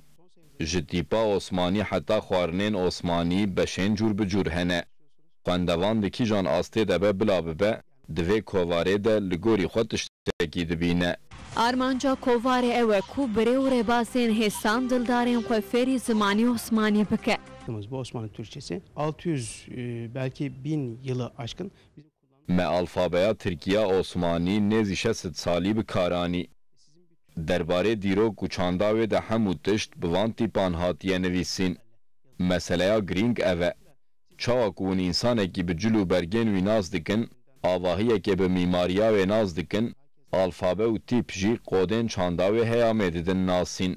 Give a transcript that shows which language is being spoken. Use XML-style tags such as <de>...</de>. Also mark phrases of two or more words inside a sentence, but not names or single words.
<ku>Ji tîpa Osmanî heta xwarinên Osmanî beşên cûr bi cûr hene. Xwendevan di kîjan astê de be bila bibe, divê Kovarê de li gorî xwe tiştekî dibîne. Armanca Kovarê ew e ku birê û rêbazên hêsan dildarên xwe fêrî zimanî Osmanî bike.</ku> <tr>Bu Osmanlı Türkçesi 600 belki 1000 yılı aşkın.</tr> <ku>Me alfabeya Tirkiya Osmanî nêzî 60 salî bi karanî. Derbarê dîrok û çandavê de hemû tişt bi van tîpan hatiye nivîsîn. Meseleya girîng ev e. Çawa ku hûn însanekî bi cil û bergên wî naz dikin, avahiyekê bi mîmariya wê naz dikin, alfabe û tîp jî qodên çandavê heyamê didin nasîn.</ku>